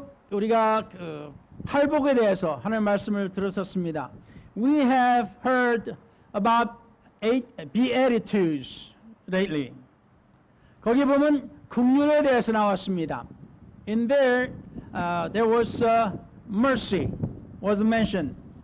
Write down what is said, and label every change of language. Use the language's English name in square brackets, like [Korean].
[Korean] 우리가 팔복에 대해서 하나님의 말씀을 들었었습니다. [English] We have heard about 8 Beatitudes lately. [Korean] 거기 보면 긍휼에 대해서 나왔습니다. [English] In there, there was mercy was mentioned.